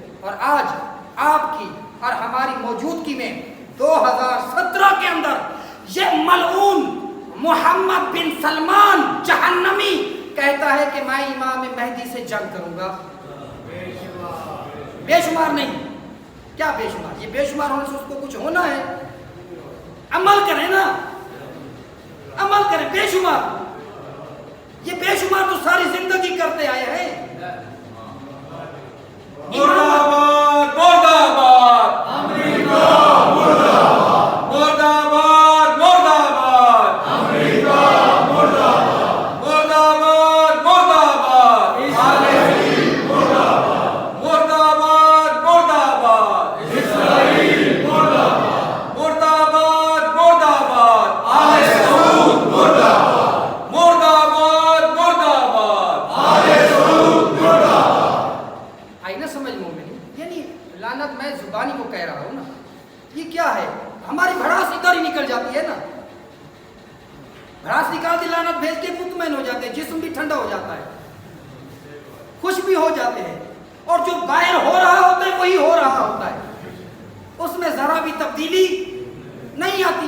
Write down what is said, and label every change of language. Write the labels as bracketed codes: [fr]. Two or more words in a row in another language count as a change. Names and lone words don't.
[ur] اور آج آپ کی اور ہماری موجودگی میں 2017 کے اندر یہ ملعون محمد بن سلمان جہنمی کہتا ہے کہ میں امام مہدی سے جنگ کروں گا۔ بے شمار نہیں، کیا بے شمار؟ یہ بے شمار ہونے سے اس کو کچھ ہونا ہے؟ عمل کریں نا، عمل کریں۔ بے شمار، یہ بے شمار تو ساری زندگی کرتے آئے ہیں۔ مرداباد مرداباد امریکہ، مرداباد مرداباد مرداباد امریکہ، مرداباد مرداباد مرداباد اسرائیل، مرداباد مرداباد مرداباد اسرائیل، مرداباد مرداباد مرداباد آل سعود، مرداباد مرداباد مرداباد آل سعود، مرداباد۔ آئی نا سمجھ مومنی؟ یعنی لعنت میں زبانی کو کہہ رہا ہوں نا، یہ کیا ہے؟ ہماری بھڑاس ادھر ہی نکل جاتی ہے نا، بھڑاس نکال دی، لعنت بھیج کے مطمئن ہو جاتے ہیں، جسم بھی ٹھنڈا ہو جاتا ہے، خوش بھی ہو جاتے ہیں، اور جو باہر ہو رہا ہوتا ہے وہی ہو رہا ہوتا ہے، اس میں ذرا بھی تبدیلی نہیں آتی۔